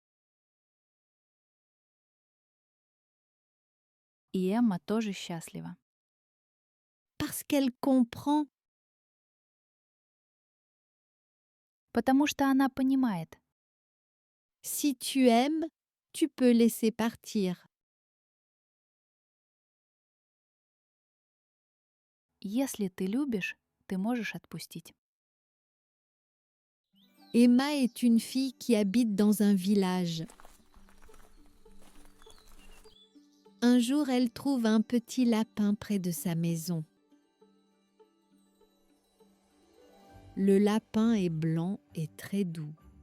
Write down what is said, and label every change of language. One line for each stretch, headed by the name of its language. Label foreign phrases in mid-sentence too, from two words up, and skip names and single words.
Russian: И Эмма тоже счастлива.
French: parce qu'elle comprend,
Russian: Потому что она понимает,
French: si tu aimes, tu peux laisser partir.
Russian: если ты любишь, ты можешь отпустить.
French: Emma est une fille qui habite dans un village. Un jour, elle trouve un petit lapin près de sa maison. Le lapin est blanc et très doux.